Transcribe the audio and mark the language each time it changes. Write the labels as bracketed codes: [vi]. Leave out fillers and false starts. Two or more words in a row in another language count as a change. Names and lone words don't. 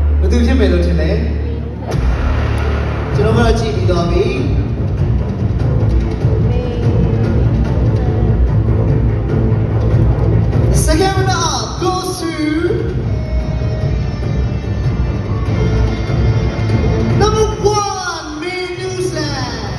[my] သူဖြစ်မယ်လို့ထင်တယ်ကျွန်တော်ကတော့ကြည့်ပြီးတော့ပြီ [en] Second runner up goes to number 1, Min Nusan.